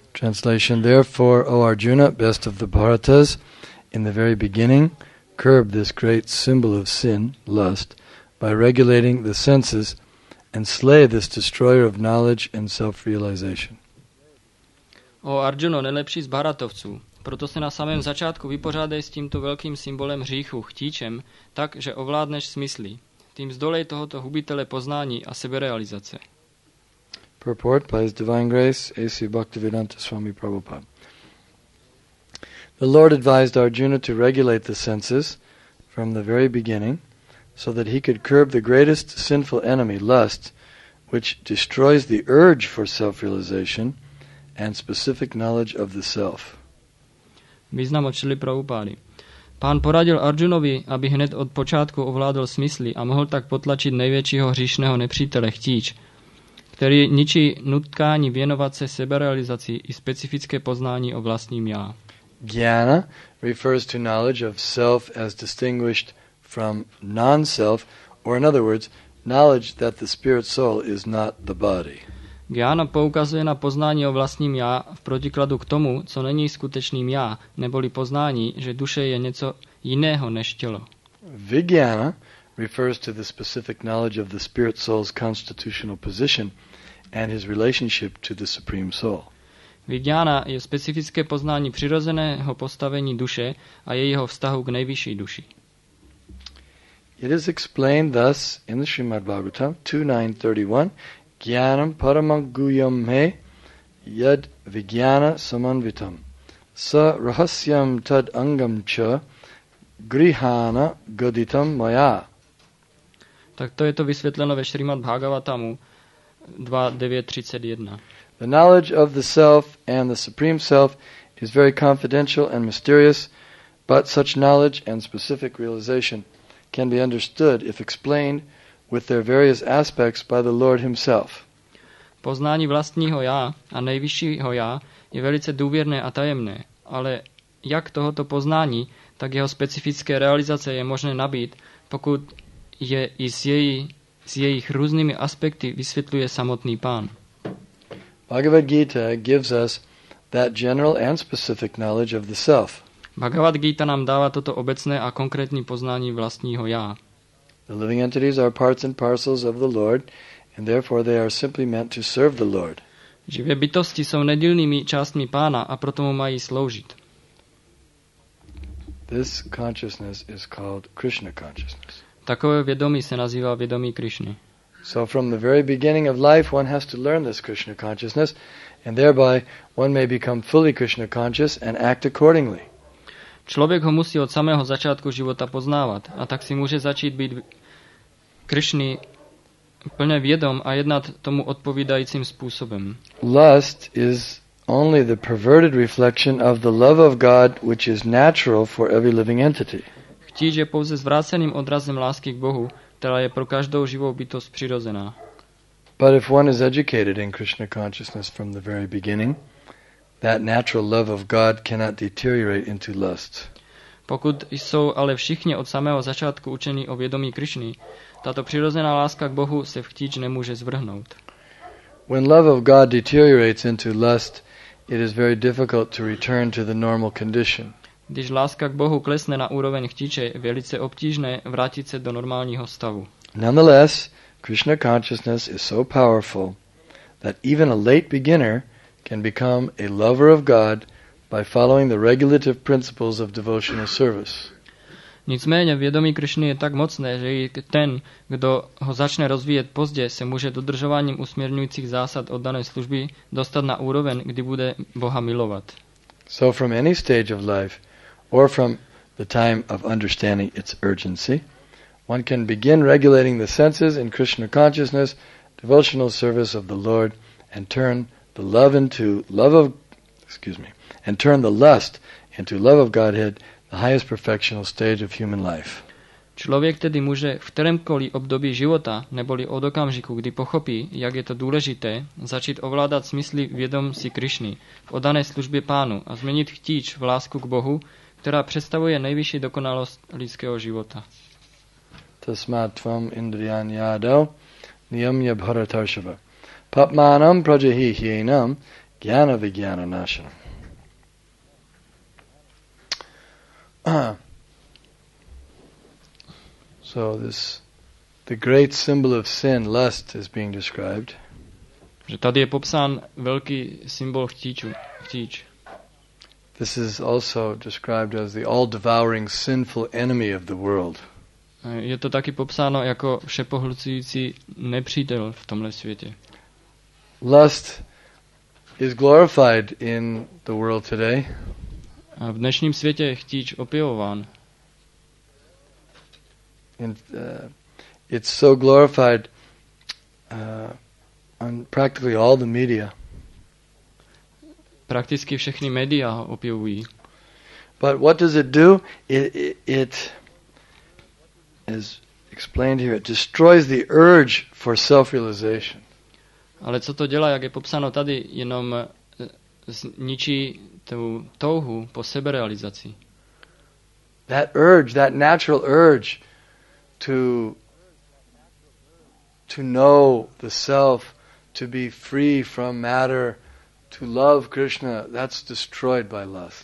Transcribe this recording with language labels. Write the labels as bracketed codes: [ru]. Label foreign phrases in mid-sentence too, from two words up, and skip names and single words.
[en] Translation: Therefore, O Arjuna, best of the Bharatas, in the very beginning, curb this great symbol of sin, lust, by regulating the senses and slay this destroyer of knowledge and self-realization. [cs] O Arjuno, nejlepší z Bharatovců, proto se na samém začátku vypořádej s tímto velkým symbolem hříchu, chtíčem, tak, že ovládneš smysly. Tím zdolej tohoto hubitele poznání a seberealizace. [en] Purport by His Divine Grace, A.C. Bhaktivedanta Swami Prabhupada. The Lord advised Arjuna to regulate the senses from the very beginning, so that he could curb the greatest sinful enemy, lust, which destroys the urge for self-realization and specific knowledge of the self. [cs] Význam od Šrily Prabhupády. Pán poradil Arjunovi, aby hned od počátku ovládl smysly a mohl tak potlačit největšího hříšného nepřítele chtíč, který ničí nutkání věnovat se seberealizaci i specifické poznání o vlastním já. [en] Jnana refers to knowledge of self as distinguished from non-self, or in other words, knowledge that the spirit soul is not the body. [cs] Jnana poukazuje na poznání o vlastním já v protikladu k tomu, co není skutečným já, neboli poznání, že duše je něco jiného než tělo. [en] Vijnana refers to the specific knowledge of the spirit soul's constitutional position and his relationship to the Supreme Soul. [cs] Vijnana je specifické poznání přirozeného postavení duše a jejího vztahu k nejvyšší duši. [en] It is explained thus in the Srimad Bhagavatam 2.9.31, [sa] ज्ञानं परमगुह्यं मे यद् विज्ञान समन्वितं स रहस्यं तद् अङ्गं च गृहाण गदितं मया. [cs] Tak to je to vysvětleno ve Srimad Bhagavatamu 2.9.31. [en] The knowledge of the self and the Supreme Self is very confidential and mysterious, but such knowledge and specific realization can be understood if explained with their various aspects by the Lord Himself. [cs] Poznání vlastního já a nejvyššího já je velice důvěrné a tajemné, ale jak tohoto poznání, tak jeho specifické realizace je možné nabít, pokud je i s jejich různými aspekty vysvětluje samotný Pán. [en] Bhagavad Gita gives us that general and specific knowledge of the self. [cs] Bhagavad Gita nám dává toto obecné a konkrétní poznání vlastního já. [en] The living entities are parts and parcels of the Lord, and therefore they are simply meant to serve the Lord. [cs] Živé bytosti jsou nedílnými částmi Pána a proto mu mají sloužit. [en] This consciousness is called Krishna consciousness. [cs] Takové vědomí se nazývá vědomí Krišny. [en] So from the very beginning of life one has to learn this Krishna consciousness, and thereby one may become fully Krishna conscious and act accordingly. [cs] Člověk ho musí od samého začátku života poznávat a tak si může začít být Krišny plně vědom a jednat tomu odpovídajícím způsobem. [en] Lust is only the perverted reflection of the love of God which is natural for every living entity. [cs] Chtíč je pouze zvráceným odrazem lásky k Bohu, která je pro každou živou bytost přirozená. [en] But if one is educated in Krishna consciousness from the very beginning, that natural love of God cannot deteriorate into lust. [cs] Pokud jsou ale všichni od samého začátku učení o vědomí Krišny, tato přirozená láska k Bohu se v chtíč nemůže zvrhnout. [en] When love of God deteriorates into lust, it is very difficult to return to the normal condition. [cs] Když láska k Bohu klesne na úroveň chtíče, je velice obtížné vrátit se do normálního stavu. [en] Nonetheless, Krishna consciousness is so powerful that even a late beginner can become a lover of God by following the regulative principles of devotional service. [cs] Nicméně vědomí Krišny je tak mocné, že i ten, kdo ho začne rozvíjet pozdě, se může dodržováním usměrňujících zásad oddané služby dostat na úroveň, kdy bude Boha milovat. [en] So from any stage of life, or from the time of understanding its urgency, one can begin regulating the senses in Krishna consciousness, devotional service of the Lord, and turn the lust into love of Godhead, the highest perfectional stage of human life. [cs] Člověk tedy může v kterémkoliv období života, neboli od okamžiku, kdy pochopí, jak je to důležité, začít ovládat smysly vědom si Krišny v oddané službě Pánu a změnit chtíč v lásku k Bohu, která představuje nejvyšší dokonalost lidského života. [sa] तस्मात् त्वम् इन्द्रियाणि आदौ नियम्य भरतर्षभ पाप्मानं प्रजहि ह्येनं ज्ञान विज्ञान नाशनम्. [en] So the great symbol of sin, lust, is being described. [cs] Že tady je popsán velký symbol chtíč. [en] This is also described as the all-devouring sinful enemy of the world. [cs] Je to taky popsáno jako všepohlcující nepřítel v tomhle světě. [en] Lust is glorified in the world today. [cs] A v dnešním světě je chtíč opěvován. [en] It's so glorified on practically all the media. [cs] Prakticky všechny média ho opěvují. [en] But what does it do? It as explained here, it destroys the urge for self-realization. [cs] Ale co to dělá, jak je popsáno tady, jenom zničí tu touhu po seberealizaci. [en] That urge, that natural urge to know the self, to be free from matter, to love Krishna, that's destroyed by lust.